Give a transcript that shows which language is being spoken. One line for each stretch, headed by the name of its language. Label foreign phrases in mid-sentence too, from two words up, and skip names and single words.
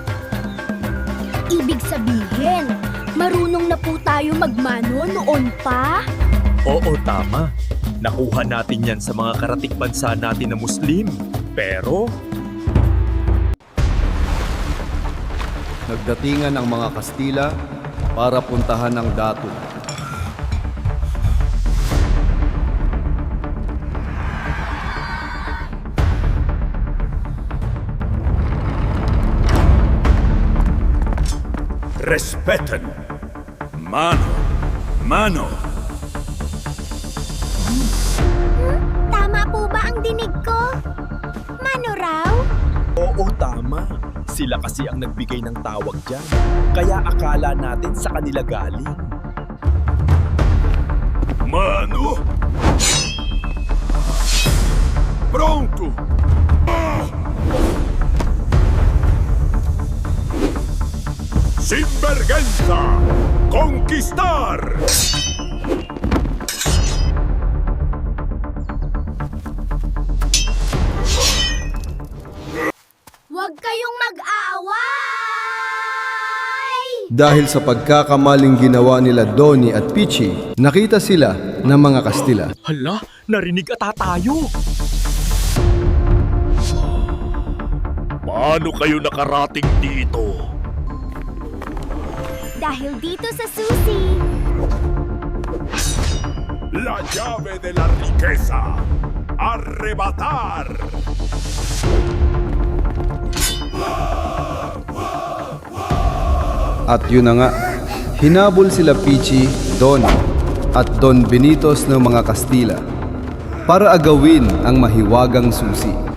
Filipino: Ibig sabihin, marunong na po tayo magmano noon pa? Oo, tama. Nakuha natin yan sa mga karatig bansa natin na Muslim. Pero Nagdatingan ang mga Kastila para puntahan ang dato.
Spanish: Respeten! Mano! Mano!
Filipino: Tama po ba ang dinig ko? Mano raw? oo, tama. Sila kasi ang nagbigay ng tawag dyan. Kaya akala natin sa kanila galing.
Spanish: Mano! Pronto! Sinvergüenza! Conquistar!
Filipino: Huwag kayong mag-away! Dahil sa pagkakamaling ginawa nila Donnie at Pichi, nakita sila ng mga Kastila. Hala, narinig ata tayo. Paano kayo nakarating dito? Dahil dito sa susi.
Spanish: La llave de la riqueza! Arrebatar!
Filipino: At yun na nga, hinabol sila Pichi, Donnie at Don Benitos ng mga Kastila para agawin ang mahiwagang susi.